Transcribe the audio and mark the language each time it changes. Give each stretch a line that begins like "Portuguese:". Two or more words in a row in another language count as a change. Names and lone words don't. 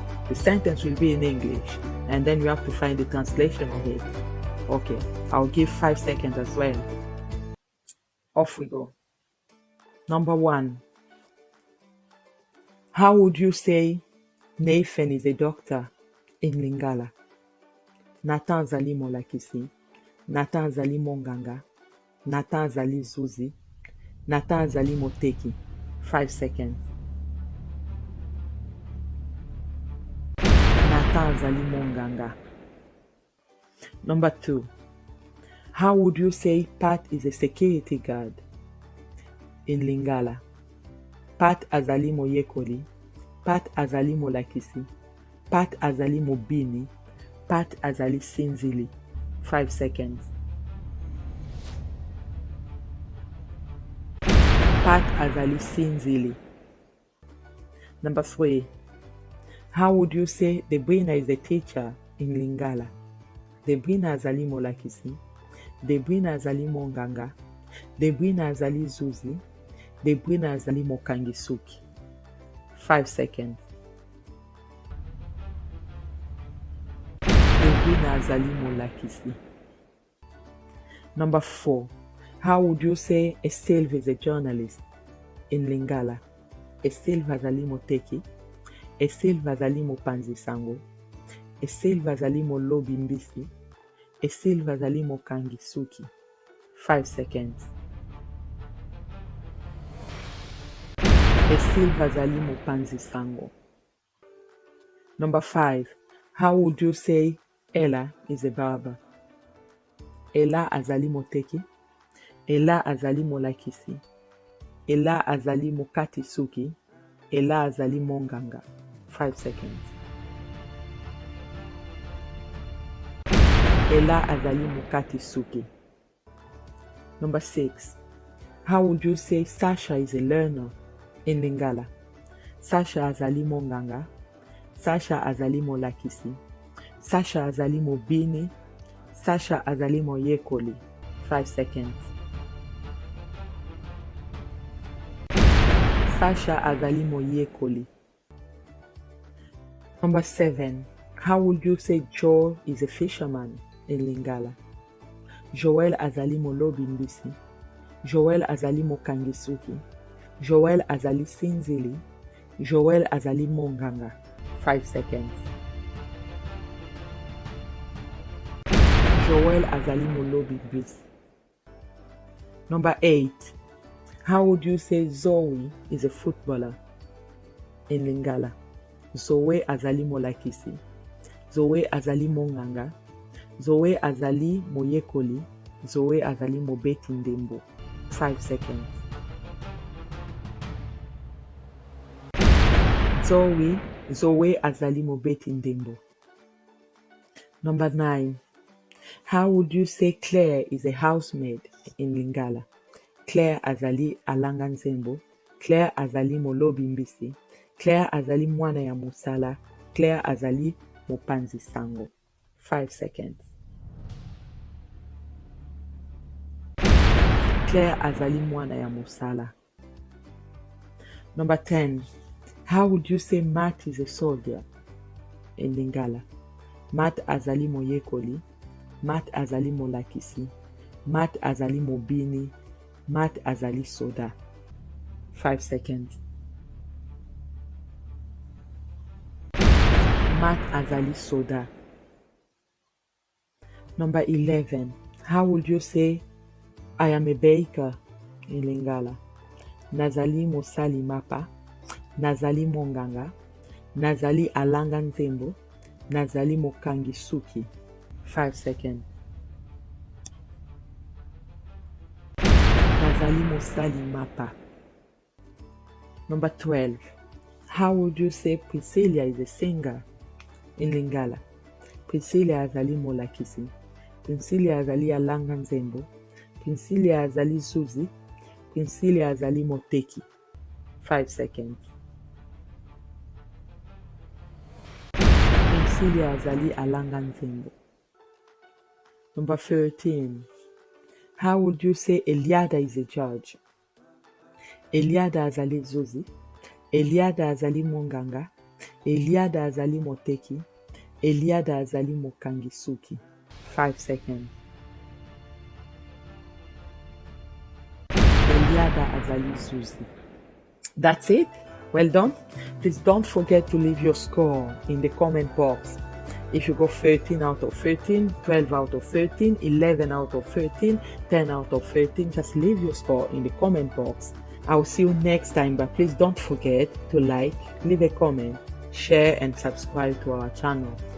English: The sentence will be in English and then you have to find the translation of it. Okay, I'll give 5 seconds as well. Off we go. Number 1. How would you say Nathan is a doctor in Lingala?
Lingala: Nathan azali molakisi, Nathan azali monganga, Nathan azali zuzi, Nathan azali moteki.
English: 5 seconds.
Lingala: Nathan azali monganga.
English: Number 2. How would you say Pat is a security guard in Lingala?
Lingala: Pat azali moyekoli, Pat azali molakisi, Pat azali mobini, Pat azali sinzili.
English: 5 seconds.
Lingala: Pat azali sinzili.
English: Number 3. How would you say Debrina is a teacher in Lingala?
Lingala: Debrina azali molakisi, Debrina azali monganga, Debrina azali zuzi, Debrina azali mokangisuki.
English: 5 seconds.
Lingala: Debrina azali molakisi.
English: Number 4. How would you say Estelve is a journalist in Lingala?
Lingala: Estelve azali moteki, Estelve azali mopanzi sango, Estelve azali molobi mbisi, Estelve azali mokangisuki.
English: 5 seconds.
Lingala: Estelve azali mopanzi sango.
English: Number 5. How would you say Ella is a barber?
Lingala: Ella azali moteki, Ella azali molakisi, Ella azali mokatisuki, Ella azali monganga.
English: 5 seconds.
Lingala: Ella azali mokatisuki.
English: Number 6. How would you say Sasha is a learner in Lingala?
Lingala: Sasha azali monganga, Sasha azali molakisi, Sasha azali mobini, Sasha azali moyekoli.
English: 5 seconds.
Lingala: Sasha azali moyekoli.
English: Number 7. How would you say Joel is a fisherman in Lingala?
Lingala: Joel azali molobi mbisi, Joel azali mokangisuki, Joel azali sinzili, Joel azali monganga.
English: 5 seconds.
Lingala: Joel azali molobi mbisi.
English: Number 8. How would you say Zoe is a footballer in Lingala?
Lingala: Zoe azali molakisi, Zoe azali monganga, Zoe azali moyekoli, Zoe azali mobeti ndembo.
English: 5 seconds.
Lingala: Zoe azali mobeti ndembo.
English: Number 9. How would you say Claire is a housemaid in Lingala?
Lingala: Claire azali alanga nzembo, Claire azali molobi mbisi, Claire azali mwana ya musala, Claire azali mopanzi sango.
English: 5 seconds.
Lingala: Claire azali mwana ya musala.
English: Number 10. How would you say Matt is a soldier in Lingala?
Lingala: Matt azali moyekoli, Matt azali molakisi, Matt azali mobini, Matt azali soda.
English: 5 seconds.
Lingala: Matt azali soda.
English: Number 11. How would you say I am a baker in Lingala?
Lingala: Nazali mosali mapa, nazali monganga, nazali alanga nzembo, nazali mokangi suki.
English: 5 seconds.
Lingala: Nazali mosali mapa.
English: Number 12. How would you say Priscilla is a singer in Lingala?
Lingala: Priscilla azali molakisi, Priscilla azali alanga nzembo, Priscilla azali zuzi, Priscilla azali moteki.
English: 5 seconds.
Lingala: Priscilla azali alanga nzembo.
English: Number 13. How would you say Eliada is a judge?
Lingala: Eliada azali zuzi, Eliada azali monganga, Eliada azali moteki, Eliada azali mokangi suki.
English: 5 seconds.
Lingala: Eliada azali zuzi.
English: That's it. Well done. Please don't forget to leave your score in the comment box. If you got 13 out of 13, 12 out of 13, 11 out of 13, 10 out of 13, just leave your score in the comment box. I'll see you next time, but please don't forget to like, leave a comment, share and subscribe to our channel.